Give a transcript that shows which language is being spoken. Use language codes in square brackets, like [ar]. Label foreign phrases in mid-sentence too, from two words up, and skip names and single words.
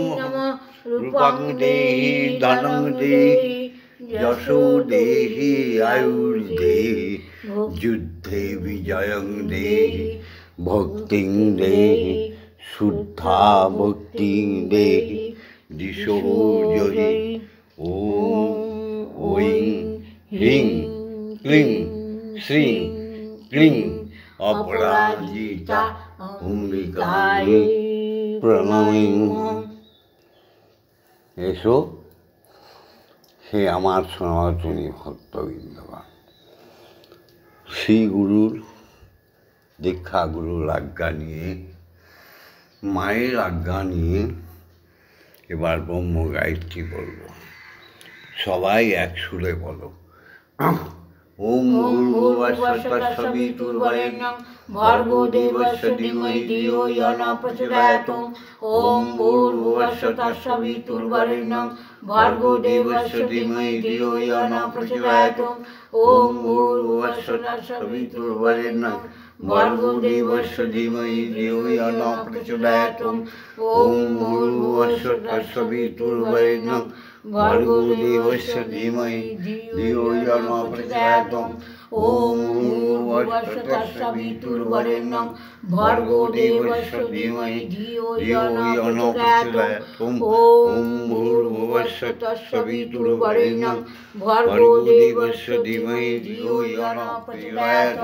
[sa] रूपं देहि धनं देहि यशो देहि आयुर्देहि युद्धे विजयं देहि भक्तिं देहि शुद्धा भक्तिं देहि दिशो जहि ॐ ऐं ह्रीं क्लीं श्रीं क्लीं अपराजिता अम्बिकायै প্রণামী। [bn] এসো হে আমার সনাতনী ভক্তবৃন্দগণ, শ্রী গুরুর দীক্ষা গুরুর আজ্ঞা নিয়ে, মায়ের আজ্ঞা নিয়ে এবার ব্রহ্ম গায়ত্রী বলব। সবাই এক সুরে বলো। [sa] ওম ভূর্ভুবস্সুঃ তৎসবিতুর্বরেণ্যং ভর্গো দেবস্য ধীমহি ধিয়ো ইয়ো নঃ প্রচোদয়াৎ। ওম ভূর্ভুবস্সুঃ তৎসবিতুর্বরেণ্যং ভর্গো দেবস্য ধীমহি ধিয়ো ইয়ো নঃ প্রচোদয়াৎ। ওম ভূর্ভুবস্সুঃ তৎসবিতুর্বরেণ্যং ভর্গো দেবস্য ধীমহি ধিয়ো ইয়ো নঃ প্রচোদয়াৎ। ওম ভূর্ভুবস্সুঃ তৎসবিতুর্বরেণ্যং ভর্গো দেবস্য ধীমহি ধিয়ো यो न प्रचोदयात्। ॐ भूर्भुवस्सुः तत्सवितुर्वरेण्यं भर्गो देवस्य धीमहि धियो यो न प्रचोदयात्। ॐ भूर्भुवस्सुः तत्सवितुर्वरेण्यं भर्गो देवस्य धीमहि धियो यो न प्रचोदयात्।